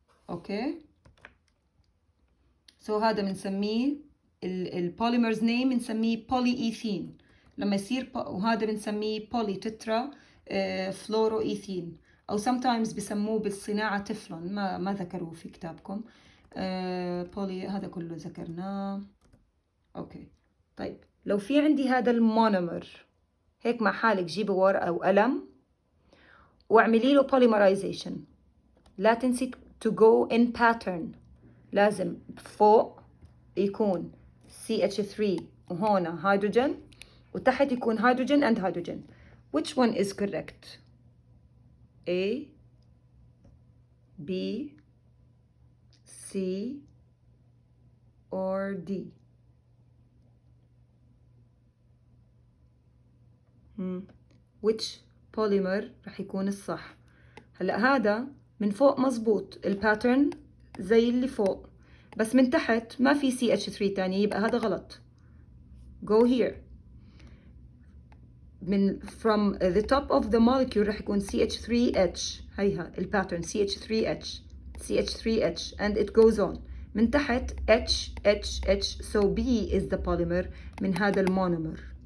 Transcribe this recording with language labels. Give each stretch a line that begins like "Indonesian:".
Arabic: اوكي، سو هذا بنسميه البوليمرز نيم بنسميه بوليإيثين لما يصير وهذا بنسميه بولي تترا فلورو إيثين، أو sometimes بسموه بالصناعة تفلون. ما ذكروه في كتابكم. بولي هذا كله ذكرناه. أوكي طيب، لو في عندي هذا المونومر هيك مع حالك جيبي ورقة وقلم واعملي له polymerization. لا تنسي
English: to go in pattern.
Arabic: لازم فوق يكون CH3 وهنا هيدروجين وتحت يكون هيدروجين and hydrogen.
English: Which one is correct? A, B, C or D? Which polymer
Arabic: رح يكون الصح؟ هلأ هذا من فوق مزبوط الباترن زي اللي فوق، بس من تحت ما في CH3 تاني، يبقى هذا غلط.
English: Go here. من from the top of the molecule
Arabic: رح يكون
English: CH3H.
Arabic: هيها الباترن
English: CH3H CH3H and it goes on.
Arabic: من تحت H H H.
English: So B is the polymer
Arabic: من هذا المونومر.